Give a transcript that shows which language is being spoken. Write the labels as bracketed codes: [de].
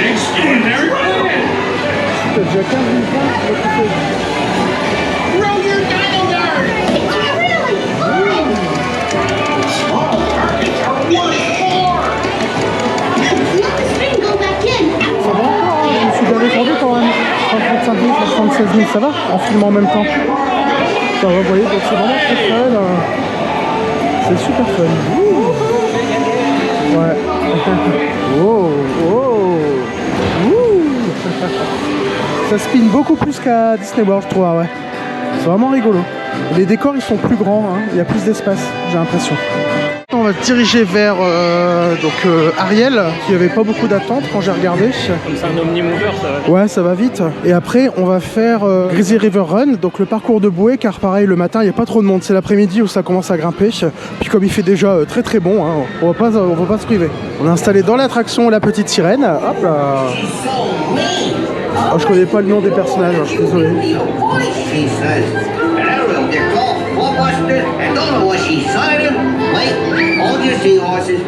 [en] Small targets are worth Let the string go back in. [fr] Ça va encore, hein, je me suis bien défendu quand même. 35 000, 76 000, ça va en filmant en même temps. Ça va, vous voyez, donc c'est vraiment très fun. C'est super fun. Ouh. Ouais. Oh, oh. Ouh. Ça spin beaucoup plus qu'à Disney World, je trouve, ouais. C'est vraiment rigolo. Les décors, ils sont plus grands, hein. Il y a plus d'espace, j'ai l'impression. On va se diriger vers Ariel, qui avait pas beaucoup d'attente quand j'ai regardé. Comme c'est un omnimover, ça va. Ouais, ça va vite. Et après, on va faire Grizzly River Run, donc le parcours de bouée, car pareil, le matin, il n'y a pas trop de monde. C'est l'après-midi où ça commence à grimper. Puis comme il fait déjà très très bon, hein, on va pas se priver. On est installé dans l'attraction La Petite Sirène. Hop là. Oh, je connais pas le nom des personnages, hein, je suis désolé. [en] She says. Hello, they're called Ballbusters and don't know what she's signing. Wait, hold your seahorses.